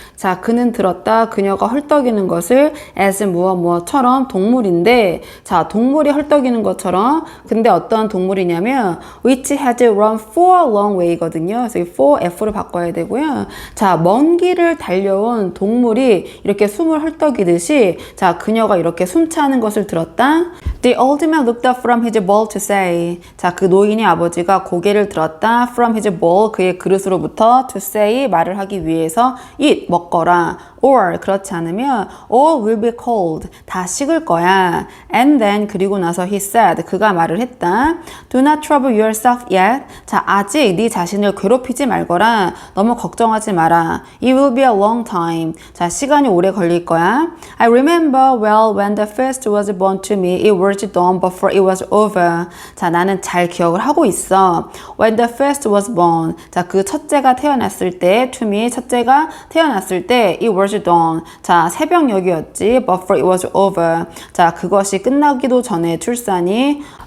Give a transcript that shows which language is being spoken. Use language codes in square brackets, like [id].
[ko] 자, 그는 들었다. 그녀가 헐떡이는 것을 as 무엇처럼 동물인데 자, 동물이 헐떡이는 것처럼 근데 어떤 동물이냐면 [en] which had run for a long way [ko] 거든요. 그래서 for F로 바꿔야 되고요. 자, 먼 길을 달려온 동물이 이렇게 숨을 헐떡이듯이 자, 그녀가 이렇게 숨차는 것을 들었다. [en] The old man looked up from his bowl to say. [ko] 자, 그 노인의 아버지가 고개를 들었다. 가져왔다 [en] from his bowl [ko] 그의 그릇으로부터 [en] to say [ko] 말을 하기 위해서 eat 먹거라 or 그렇지 않으면 [en] all will be cold [ko] 다 식을 거야 [en] and then [ko] 그리고 나서 [en] he said [ko] 그가 말을 했다 [en] do not trouble yourself yet [ko] 자 아직 네 자신을 괴롭히지 말거라 너무 걱정하지 마라 [en] it will be a long time [ko] 자 시간이 오래 걸릴 거야 [en] I remember well when the first was born to me it was done before it was over [ko] 자 나는 잘 기억을 하고 있어 [en] when the first was born [ko] 자 그 첫째가 태어났을 때 [en] to me [ko] 첫째가 태어났을 때 [en] it was done [ko] 자 새벽녘이었지 [en] before it was over [ko] 자 그것이 끝나기도 전에 출산이